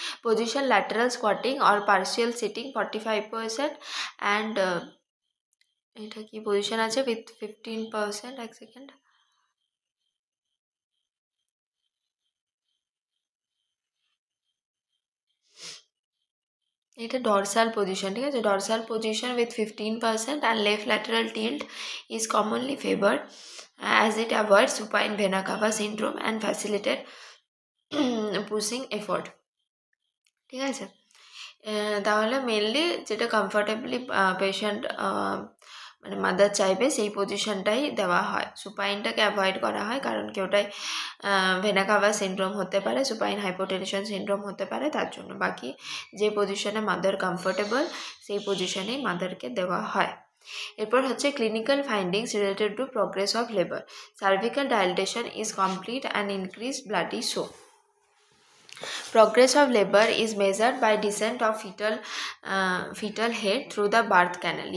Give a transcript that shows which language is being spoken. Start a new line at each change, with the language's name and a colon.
English: Position lateral squatting or partial sitting 45% and এটা কি position আছে with 15%,
Bangla: এক সেকেন্ড, এটা ডরসাল পজিশন।
English: ঠিক আছে, dorsal position with 15% and left lateral tilt is commonly favored as it avoids supine vena cava syndrome and facilitate pushing effort।
Bangla: ঠিক আছে, তাহলে মেনলি যেটা কমফর্টেবলি পেশেন্ট মানে মাদার চাইবে সেই পজিশনটাই দেওয়া হয়। সুপাইনটাকে অ্যাভয়েড করা হয় কারণ কি ওটাই ভেনা কাভা সিনড্রোম হতে পারে, সুপাইন হাইপোটেনশন সিনড্রোম হতে পারে, তার জন্য বাকি যে পজিশনে মাদার কমফোর্টেবল সেই পজিশনেই মাদারকে দেওয়া হয়।
English: এরপর হচ্ছে clinical findings related to progress of labour. Cervical dilatation is complete and increase bloody show. Progress of labor is measured by descent of fetal head through the birth canal.